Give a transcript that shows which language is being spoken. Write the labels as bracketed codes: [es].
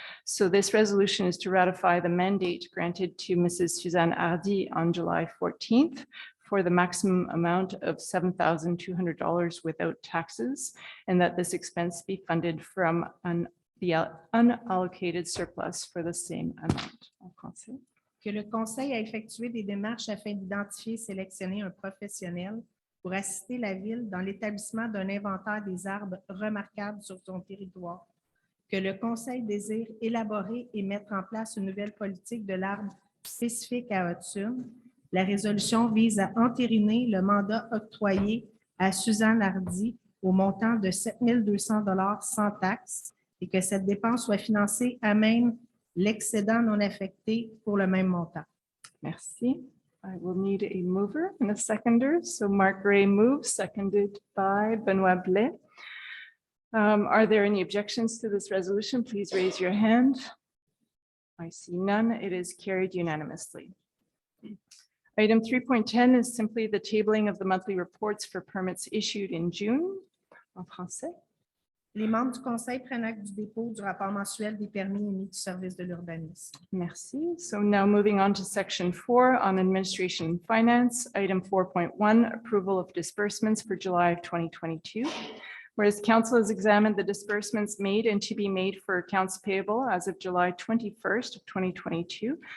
[en] So this resolution is to ratify the mandate granted to Mrs. Suzanne Hardy on July 14th for the maximum amount of $7,200 without taxes, and that this expense be funded from the unallocated surplus for the same amount. [fr] En français. Que le conseil a effectué des démarches afin d'identifier et sélectionner un professionnel pour assister la Ville dans l'établissement d'un inventaire des arbres remarquables sur son territoire. Que le conseil désire élaborer et mettre en place une nouvelle politique de l'arbre spécifique à Hudson. La résolution vise à entériner le mandat octroyé à Suzanne Hardy au montant de 7 200 $ sans taxe et que cette dépense soit financée à même l'excédent non affecté pour le même montant. Merci. [en] I will need a mover and a seconder. So Mark Gray moves, seconded by Benoit Blais. Are there any objections to this resolution? Please raise your hand. I see none. It is carried unanimously. Item 3.10 is simply the tabling of the monthly reports for permits issued in June. [fr] En français. Les membres du conseil prennent acte du dépôt du rapport mensuel des permis émis du service de l'urbanisme. Merci. [en] So now moving on to section 4 on administration and finance, item 4.1, approval of disbursements for July of 2022. Whereas council has examined the disbursements made and to be made for accounts payable as of July 21st of 2022.